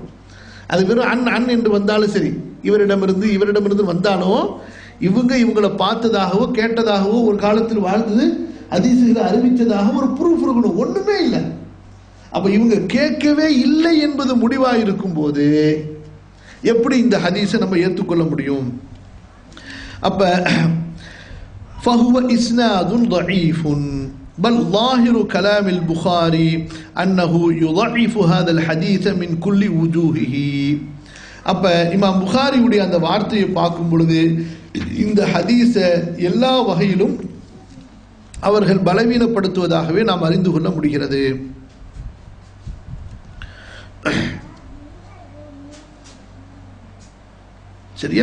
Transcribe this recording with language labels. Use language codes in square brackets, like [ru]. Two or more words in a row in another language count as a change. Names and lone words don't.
[ta] அது வெறும் அன் என்று வந்தாலும் சரி, இவரிடமிருந்து வந்தாலும் இவங்களை பார்த்ததாகவோ கேட்டதாகவோ ஒரு காலத்தில் வாழ்ந்தது ஹதீஸுகளை அறிவித்ததாக ஒரு ப்ரூஃப் இருக்கணும். ஒண்ணுமே இல்லை. அப்ப இவங்க கேட்கவே இல்லை என்பது முடிவாக இருக்கும் போது எப்படி இந்த ஹதீஸை நம்ம ஏற்றுக்கொள்ள முடியும்? அப்ப [ar] فهو إسناد ضعيف بل ظاهر كلام البخاري أنه يضعف هذا الحديث من كل وجوهه. [ta] அப்ப இமாம் புகாரியுடைய அந்த வார்த்தையை பார்க்கும் பொழுது இந்த ஹதீஸை எல்லா வகையிலும் அவர்கள் பலவீனப்படுத்துவதாகவே நாம் அறிந்து கொள்ள முடிகிறது. சரியா?